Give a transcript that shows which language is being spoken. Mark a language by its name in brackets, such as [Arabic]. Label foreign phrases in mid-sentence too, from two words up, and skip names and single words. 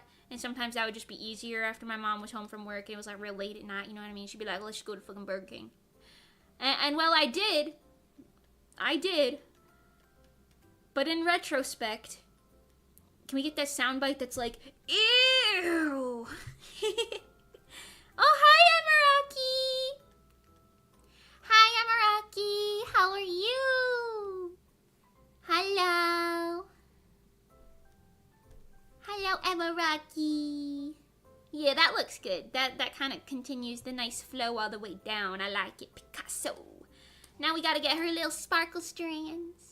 [English] And sometimes that would just be easier after my mom was home from work and it was like real late at night, you know what I mean? She'd be like, let's just go to fucking Burger King. And well, I did. But in retrospect, can we get that soundbite that's like, ew? Oh, hi, Emiraki. Hi, Emiraki. How are you? Hello. Hello, Emiraki. Yeah, that looks good. That kind of continues the nice flow all the way down. I like it, Picasso. Now we gotta get her little sparkle strands.